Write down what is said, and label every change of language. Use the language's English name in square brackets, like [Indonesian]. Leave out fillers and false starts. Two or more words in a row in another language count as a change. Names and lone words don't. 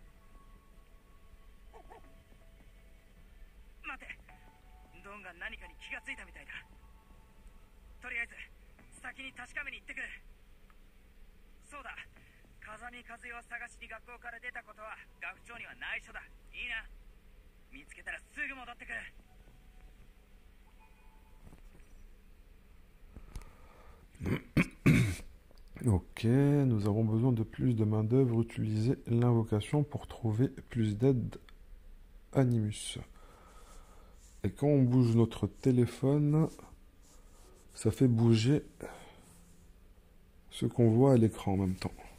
[Japanese] 待て、ドンが何かに気がついたみたいだ。とりあえず先に確かめに行ってくる。そうだ、風見和代を探しに学校から出たことは学長には内緒だ。いいな。見つけたらすぐ戻ってくる。 [French] Ok, nous avons besoin de plus de main-d'œuvre. Utilisez l'invocation pour trouver plus d'aide Animus. Et quand on bouge notre téléphone, ça fait bouger ce qu'on voit à l'écran en même temps.